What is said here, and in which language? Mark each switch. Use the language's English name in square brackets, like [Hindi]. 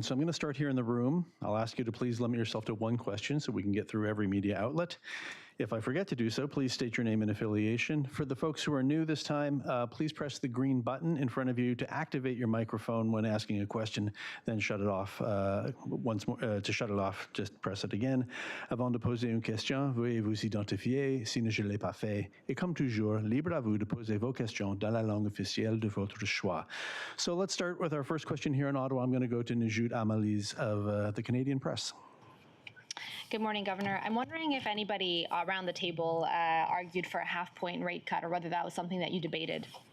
[English] So I'm going to start here in the room. I'll ask you to please limit yourself to one question so we can get through every media outlet. If I forget to do so, please state your name and affiliation. For the folks who are new this time, please press the green button in front of you to activate your microphone when asking a question, then shut it off. Once more, to shut it off, just press it again. [French] Avant de poser une question, veuillez vous identifier si je ne l'ai pas fait. Et comme toujours, libre à vous de poser vos questions dans la langue officielle de votre choix. [English] So let's start with our first question here in Ottawa. I'm going to go to Najut Amaliz of the Canadian Press. Good morning, Governor. I'm wondering if anybody around the table argued for a half-point rate cut, or whether that was something that you debated.